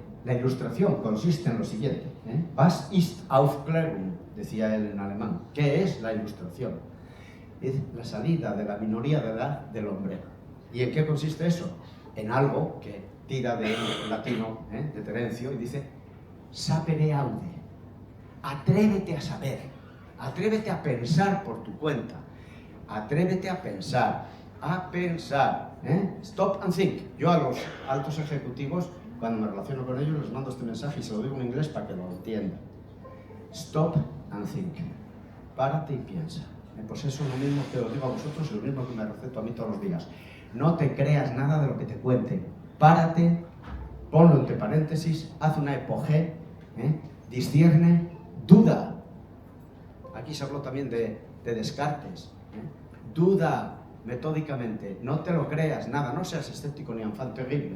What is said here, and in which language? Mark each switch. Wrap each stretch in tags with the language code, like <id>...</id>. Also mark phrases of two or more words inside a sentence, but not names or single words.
<es>La ilustración consiste en lo siguiente.</es> <de>Was ist Aufklärung?</de> <es>Decía él en alemán. ¿Qué es la ilustración? Es la salida de la minoría de edad del hombre. ¿Y en qué consiste eso? En algo que tira del latino, de Terencio, y dice</es> <la>sapere aude.</la> <es>Atrévete a saber, atrévete a pensar por tu cuenta, atrévete a pensar,</es> <en>Stop and think.</en> <es>Yo a los altos ejecutivos, cuando me relaciono con ellos, les mando este mensaje y se lo digo en inglés para que lo entiendan.</es> <en>Stop and think.</en> <es>Párate y piensa. Pues eso es lo mismo que os digo a vosotros y lo mismo que me receto a mí todos los días. No te creas nada de lo que te cuenten. Párate, ponlo entre paréntesis, haz una epogé, discierne, duda. Aquí se habló también de Descartes. Duda metódicamente, no te lo creas nada, no seas escéptico ni</es> <fr>enfant terrible.</fr>